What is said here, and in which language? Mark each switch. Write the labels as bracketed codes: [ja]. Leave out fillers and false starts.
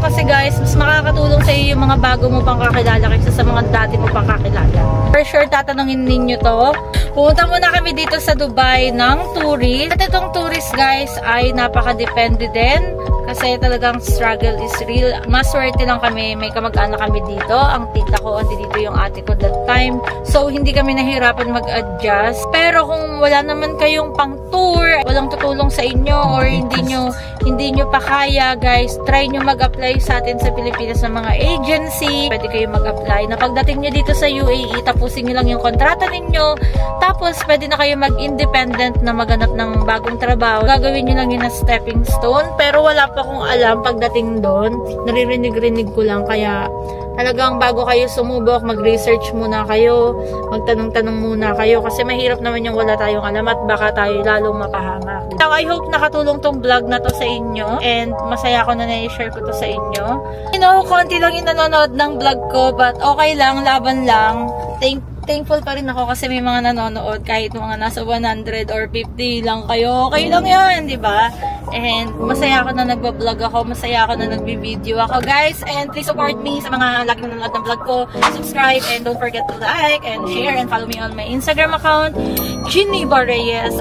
[tl] Kasi guys, mas makakatulong sa iyo yung mga bago mo pang kakilala kaysa sa mga dati mo pang kakilala. [en] For sure, [tl] tatanungin ninyo to. Pumunta muna kami dito sa Dubai ng tourist. At itong tourist guys ay napaka-depende din. Kasi talagang [en] struggle is real. [tl] Maswerte lang kami. May kamag-anak kami dito. Ang tita ko, andi dito yung ate ko that time. So, hindi kami nahirapan mag-adjust. Pero kung wala naman kayong pang-tour, walang tutulong sa inyo, or hindi nyo pa kaya, guys, try nyo mag-apply sa atin sa Pilipinas ng mga agency. Pwede kayo mag-apply. Na pagdating nyo dito sa UAE, tapusin nyo lang yung kontrata ninyo. Tapos, pwede na kayo mag-independent na maghanap ng bagong trabaho. Gagawin nyo lang yun na stepping stone. Pero wala pa akong alam pagdating doon. Naririnig-rinig ko lang. Kaya, talagang bago kayo sumubok, mag-research muna kayo. Magtanong-tanong muna kayo. Kasi mahirap naman yung wala tayong alam at baka tayo lalong mapahamak. [en] So, I hope [tl] nakatulong tong vlog na to sa inyo. And masaya ako na na-share ko to sa inyo. [en] You know, [tl] konti lang yung nanonood ng vlog ko. But okay lang, laban lang. Thankful pa rin ako kasi may mga nanonood kahit mga nasa 100 or 50 lang kayo. Okay lang yan, di ba? And masaya ako na nagbablog ako. Masaya ako na nagbi-video ako, guys. [en] And please support me [tl] sa mga laging nanonood ng vlog ko. [en] Subscribe and don't forget to like and share and follow me on my Instagram account, Geneva Reyes.